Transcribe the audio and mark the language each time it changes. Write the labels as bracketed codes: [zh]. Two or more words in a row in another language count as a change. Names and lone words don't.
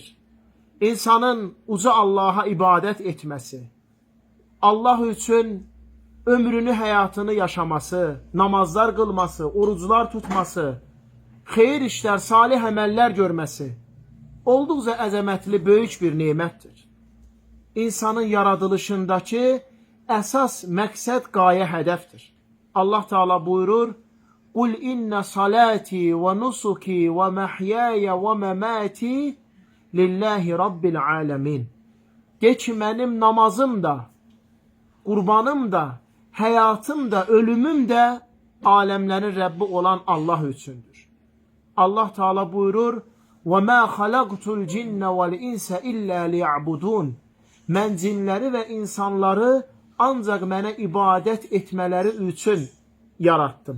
[az] İnsanın uca Allaha ibadət etməsi, Allah üçün ömrünü, həyatını yaşaması, namazlar qılması, oruclar tutması, xeyir işlər, salih əməllər görməsi olduqca əzəmətli, böyük bir neymətdir. İnsanın yaradılışındakı əsas məqsəd, qayə, hədəfdir. Allah Teala buyurur: [ar] "قل إن صلاتي ونسكي ومحياي ومماتي لله رب العالمين." [az] De ki, mənim namazım da, qurbanım da, həyatım da, ölümüm də aləmlərin Rəbbi olan Allah üçündür. Allah Teala buyurur: [ar] "وما خلقت الجن والإنس إلا ليعبدون." [az] Mən cinləri və insanları ancaq mənə ibadət etmələri üçün yarattım.